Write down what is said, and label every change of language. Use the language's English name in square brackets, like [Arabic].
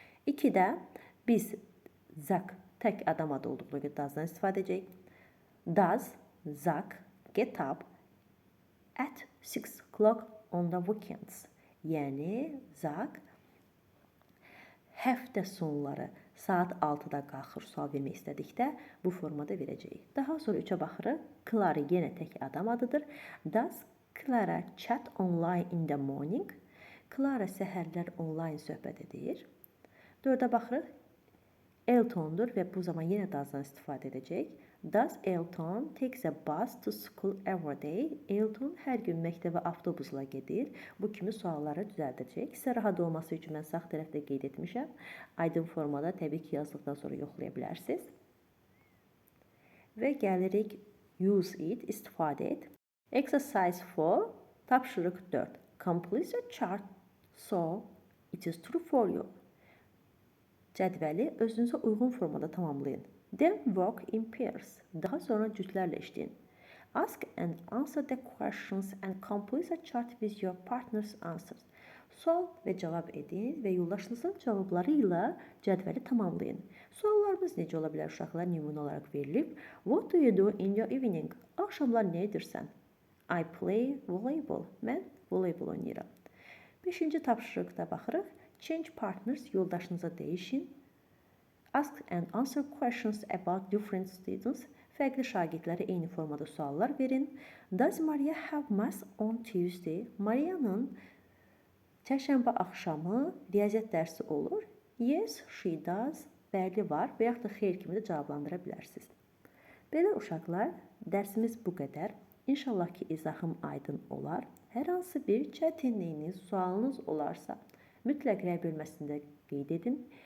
[Azerbaijani] 2-də biz Zak tək adam adı olduğuna görə does'dan istifadə edəcəyik. [English] Does Zak get up at 6 o'clock on the weekends. [Azerbaijani] Yəni Zak həftə sonları saat 6-da qalxır sual vermək istədikdə bu formada verəcəyik. Daha sonra 3-ə baxırıq. Clara yenə tək adam adıdır. [English] Does Clara chat online in the morning? [Azerbaijani] Clara səhərlər onlayn söhbət edir. 4-ə baxırıq. Eltondur və bu zaman yenə doesdan istifadə edəcək. [English] Does Elton takes a bus to school every day? [Azerbaijani] Elton hər gün məktəbə avtobusla gedir. Bu kimi sualları düzəldəcək. Sizə rahat olması üçün mən sağ tərəfdə qeyd etmişəm. Aydın formada təbii ki, yazdıqdan sonra yoxlaya bilərsiniz. Və gəlirik [English] use it, [Azerbaijani] istifadə et. [English] Exercise 4, [Azerbaijani] tapşırıq 4. [English] Complete a chart so it is true for you. [Azerbaijani] Cədvəli özünüzə uyğun formada tamamlayın. [English] Then work in pairs. [Azerbaijani] Daha sonra cütlərlə işləyin. [English] Ask and answer the questions and complete a chart with your partner's answers. [Azerbaijani] Sual və cavab edin və yoldaşınızın cavabları ilə cədvəli tamamlayın. Suallarımız necə ola bilər uşaqlar? Nümunə olaraq verilib. [English] What do you do in your evening? [Azerbaijani] Axşamlar nə edirsən? [English] I play volleyball. [Azerbaijani] Mən voleybol oynayıram. 5-ci tapşırıqda baxırıq. [English] Change partners, [Azerbaijani] yoldaşınıza dəyişin. [English] Ask and answer questions about different students. [Azerbaijani] Fərqli şagirdlərə eyni formada suallar verin. [English] Does Maria have math on Tuesday? [Azerbaijani] Maria'nın çərşənbə axşamı riyaziyyat dərsi olur. [English] Yes, she does. [Azerbaijani] Bəli var və yaxud da xeyr kimi də cavablandıra bilərsiniz. Belə uşaqlar, dərsimiz bu qədər. İnşallah ki, izahım aydın olar. Hər hansı bir çətinliyiniz, sualınız olarsa, mütləq rəy bölməsində qeyd edin.